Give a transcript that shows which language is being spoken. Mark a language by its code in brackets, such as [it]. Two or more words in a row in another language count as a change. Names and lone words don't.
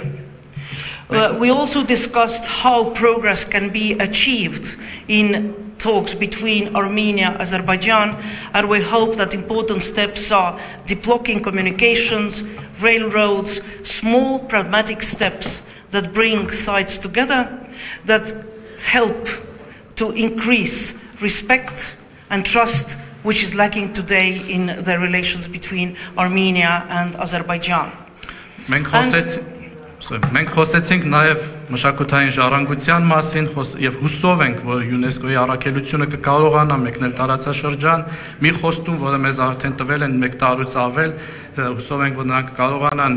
[en] We also discussed how progress can be achieved in talks between Armenia and Azerbaijan, and we hope that important steps are deblocking communications, railroads, small pragmatic steps that bring sides together, that help to increase respect and trust, which is lacking today in the relations between Armenia and Azerbaijan. [hy] Մենք խոսեցինք նաև մշակութային ժառանգության մասին եւ հուսով ենք, որ ՅՈՒՆԵՍԿՕ-ի առաքելությունը կկարողանա մեկնել տարածաշրջան, մի խոստում, որը մեզ արդեն տվել են 1 տարուց ավել, հուսով ենք, որ նրանք կկարողանան